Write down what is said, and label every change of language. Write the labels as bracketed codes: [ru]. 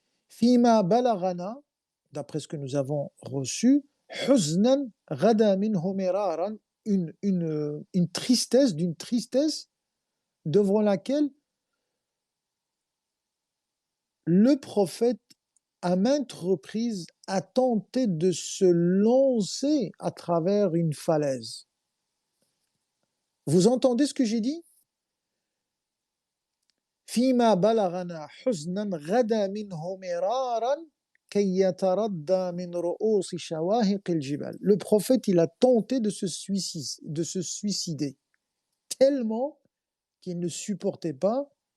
[ar] فِيمَا بَلَغَنَا, [fr] d'après ce que nous avons reçu, [ar] حُزْنًا غَدَى مِنْهُ مِرَارًا, [fr] une tristesse, d'une tristesse devant laquelle le prophète, à maintes reprises, a tenté de se lancer à travers une falaise. Vous entendez ce que j'ai dit? [ar] فيما بلغنا حزنا غدا منه مرارا كي يتردى من رؤوس شواهق الجبال. [fr] Le prophète, il a tenté de se suicider tellement qu'il ne supportait pas